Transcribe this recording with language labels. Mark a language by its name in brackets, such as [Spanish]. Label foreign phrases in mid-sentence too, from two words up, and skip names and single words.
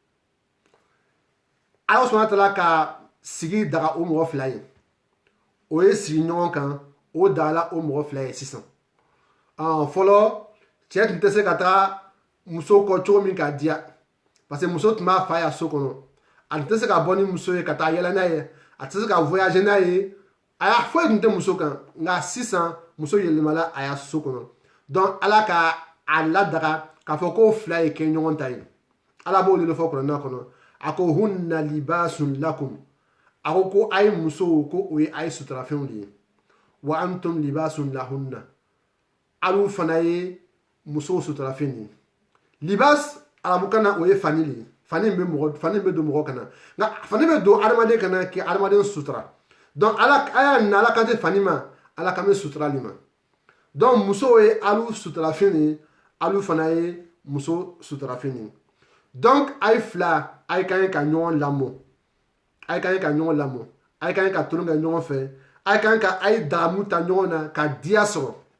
[Bambara] Ala [Arabic] سبحانه وتعالى [Bambara] ka sigi daga o mɔgɔ fila ye o ye sigi ɲɔgɔn kan o dala o mɔgɔ fila ye sisan fɔlɔ cɛ tun tɛ se ka taa muso kɔ cogo min k'a diya [French] parce que [Bambara] muso tun b'a fa ya so kɔnɔ a tun tɛ se ka bɔ ni muso ye ka taa yɛlɛ n'a ye a tɛ se ka voyager n'a ye foyi tun tɛ muso kan nka sisan muso yɛlɛmala a ya so kɔnɔ donc Ala ka a ladaga k'a fɔ k'o fila ye kɛ ɲɔgɔn ta ye Ala b'o de fɔ kuranɛ kɔnɔ a ko [Arabic] هن لباس لكم [Bambara] a ko a ye musow ko o ye a ye suturafɛnw de ye [Arabic] وأنتم لباس لهن [Bambara] alu fana ye musow suturafɛn de ye libas arabukan na o ye fani de ye fani bɛ don mɔgɔ kana nka fani bɛ don adamaden kana kɛ adamaden sutura donc a y'a na Ala kan tɛ fani ma Ala kan bɛ suturali ma donc musow ye alu suturafɛn de ye alu fana ye muso suturafɛn de ye donc a ye fila a ye ka ɲi ka ɲɔgɔn lamɔ a ye ka ɲi ka ɲɔgɔn lamɔ a ye ka ɲi ka tulon kɛ ɲɔgɔn fɛ a ye ka ɲi ka a ye dagamu ta ɲɔgɔn na ka diya sɔrɔ